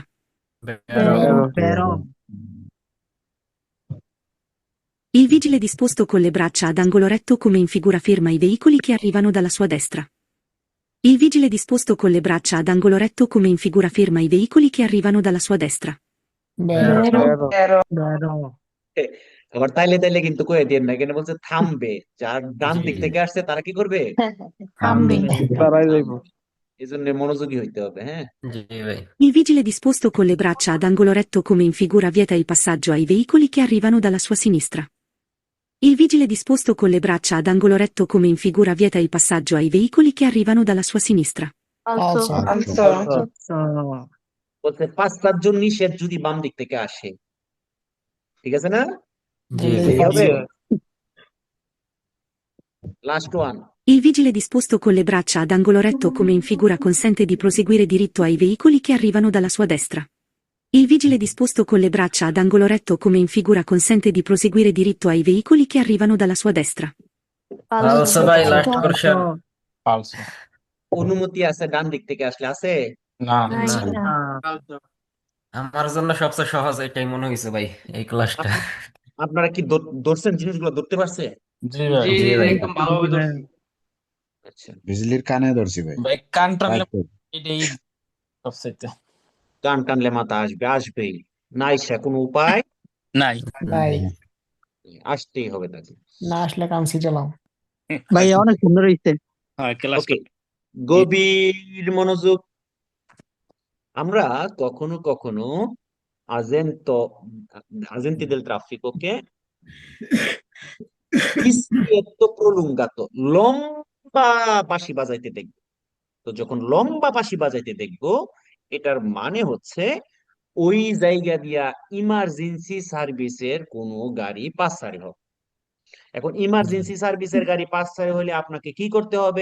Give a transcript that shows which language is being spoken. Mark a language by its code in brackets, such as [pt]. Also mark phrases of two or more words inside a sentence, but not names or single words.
[bn] বেরো। [it] Il vigile disposto con le braccia ad angolo retto come in figura ferma i veicoli che arrivano dalla sua destra. Il vigile disposto con le braccia ad angolo retto come in figura ferma i veicoli che arrivano dalla sua destra. [bn] আবার তাইলে তাইলে কিন্তু কয়ে দিয়ে না, এখানে বলছে থামবে। যার ডান দিক থেকে আসছে তারা কি করবে? এই জন্য মনোযোগী হইতে হবে। হ্যাঁ, জি ভাই। [it] Il vigile disposto con le braccia ad angolo retto come in figura vieta il passaggio ai veicoli che arrivano dalla sua sinistra. Il vigile disposto con le braccia ad angolo retto come in figura vieta il passaggio ai veicoli che arrivano dalla sua sinistra. Falso. Falso। [bn] বলছে পাঁচটার নিষেধ যদি বাম দিক থেকে আসে, ঠিক আছে না? এই হবে [en] last one. [it] Il vigile disposto con le braccia ad angolo retto come in figura consente di proseguire diritto ai veicoli che arrivano dalla sua destra. Il vigile disposto con le braccia ad angolo retto come in figura consente di proseguire diritto ai veicoli che arrivano dalla sua destra. Falso. [bn] ভাই [en] last question [bn] ফালস। অনুমতি আছে ডান দিক থেকে আসলে, আছে? না নাই না। না। আমার জন্য সবচেয়ে সহজ এটাই মনে হয়েছে ভাই এই ক্লাসটা। আপনারা কি ধরছেন, জিনিসগুলো ধরতে পারছে? জি ভাই। জি ভাই আচ্ছা, বিজলির কানে ধরছি ভাই। ভাই কান টানলে রাখো। এটাই সবচাইতে কান টানলে মাথা আসবে, আসবেই। নাই সে কোনো উপায়, নাই। আসতেই হবে তাকে। না আসলে কামসি চালাও ভাই, অনেক সুন্দর হইছে। হ্যাঁ ক্লাস ওকে, গভীর মনোযোগ। আমরা কখনো কখনো [it] agenti del traffico che fischietto prolungato, [bn] লম্বা বাঁশি বাজাইতে দেখবো। তো যখন লম্বা বাঁশি বাজাইতে দেখবো, এটার মানে হচ্ছে ওই জায়গা দিয়া [en] emergency services [bn] কোনো গাড়ি পাসারি হবে। এখন [en] emergency services [bn] গাড়ি পাসারি হলে আপনাকে কি করতে হবে?